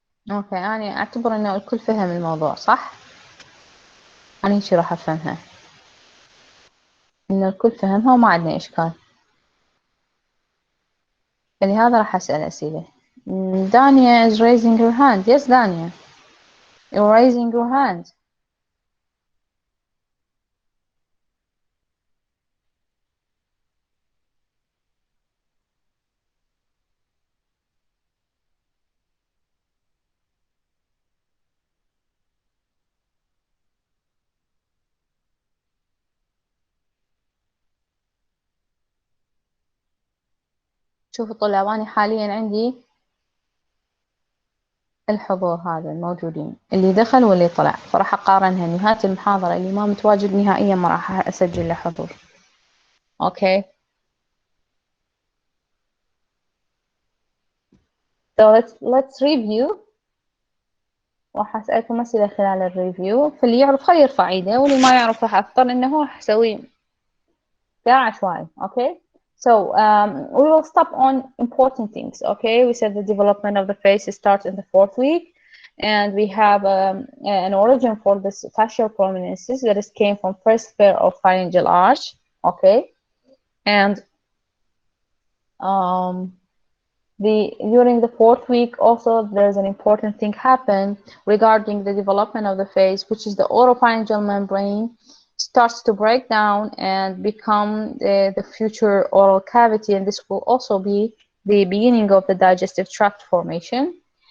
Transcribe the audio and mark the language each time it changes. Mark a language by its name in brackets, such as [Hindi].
[Arabic] اوكي، أنا أعتبر إنه الكل فهم الموضوع صح؟ أنا هيك راح أفهمها، إنه الكل فهمها وما عندنا إشكال، فلهذا راح أسأل أسئلة. [English] Dania is raising her hand. Yes, Dania, you're raising your hand. [Arabic] شوفوا طلاب، أنا حاليا عندي الحضور هذا الموجودين، اللي دخل واللي طلع، فراح أقارنها نهاية المحاضرة. اللي ما متواجد نهائيا ما راح أسجل له حضور. [English] Okay, so let's review. [Arabic] راح أسألكم أسئلة خلال الريفيو، فاللي يعرف خليه يرفع إيده، واللي ما يعرف راح أضطر إنه راح أسوي اختيار عشوائي. [English] Okay, so we will stop on important things. Okay, we said the development of the face starts in the 4th week, and we have an origin for this fascial prominences that is came from first pair of pharyngeal arch. Okay, and during the 4th week also there's an important thing happen regarding the development of the face, which is the oropharyngeal membrane starts to break down and become the future oral cavity, and this will also be the beginning of the digestive tract formation.